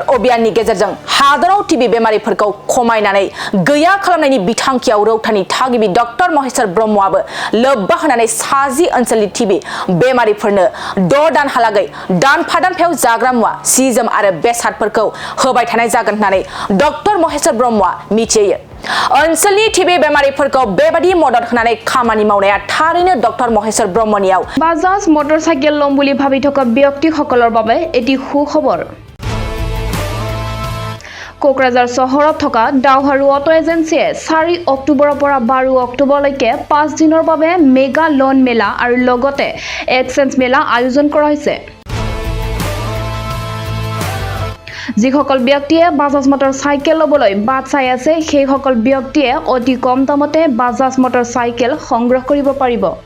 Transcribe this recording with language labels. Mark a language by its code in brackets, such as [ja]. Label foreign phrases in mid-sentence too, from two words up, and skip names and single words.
[brx] अभियाननि गेजेरजों हादराव टिबि बेमारिफोरखौ खमायनानै गैया खालामनायनि बिथांखियाव रौतानि थागिबि डॉक्टर महेश्वर ब्रह्मआबो लोब्बा होनानै 60 ओनसोलनि टिबि बेमारिफोरनो 6 दानहालागै दानफायाव जाग्रा मुवा सि-जोम आरो बेसादफोरखौ होबाय थानाय जागोन होननानै डॉक्टर महेश्वर ब्रह्मआ मिथियो ओनसोलनि टिबि बेमारिफोरखौ बेबादि मदद होनानै खामानि मावनाया थारैनो डॉक्टर महेश्वर ब्रह्मनियाव [as] বাজাজ মটৰচাইকেল লম বুলি ভাবি থকা ব্যক্তিসকলৰ বাবে এটি সুখবৰ কোকৰাঝাৰ চহৰত থকা ডাউহাৰু অটো এজেন্সিয়ে 4 অক্টোবৰৰ পৰা 12 অক্টোবৰলৈকে 5 দিনৰ বাবে [en] mega loan [as] মেলা আৰু লগতে এক্সচেঞ্জ মেলা আয়োজন কৰা হৈছে যিসকল ব্যক্তিয়ে বাজাজ মটৰচাইকেল লবলৈ বাট চাই আছে সেই সকল ব্যক্তিয়ে অতি কম দামতে বাজাজ মটৰচাইকেল সংগ্ৰহ কৰিব পাৰিব